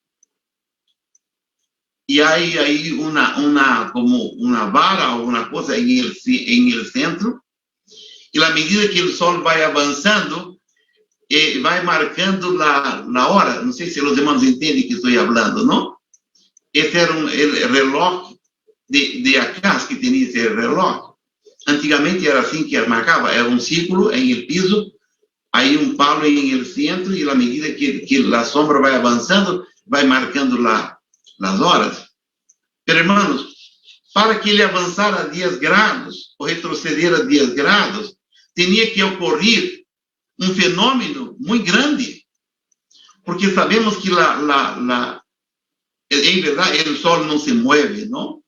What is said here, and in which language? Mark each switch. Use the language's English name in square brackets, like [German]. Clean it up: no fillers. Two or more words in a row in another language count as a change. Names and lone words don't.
[Portuguese] E aí como uma vara, alguma coisa em [Spanish] el centro, [Portuguese] e à medida que o sol vai avançando, vai marcando a hora. Não sei se os irmãos entendem que estou falando, não? Esse era o relógio de Acaz, que tinha esse relógio. Antigamente era assim que marcava, era um círculo em [Spanish] el piso, [Portuguese] aí um palo em [Spanish] el centro, [Portuguese] e à medida que a sombra vai avançando, vai marcando as horas. [Spanish] Pero, hermanos, [Portuguese] para que ele avançar a 10 grados, ou retroceder a 10 grados, tinha que ocorrer um fenômeno muito grande. Porque sabemos que em verdade, o sol não se move, não?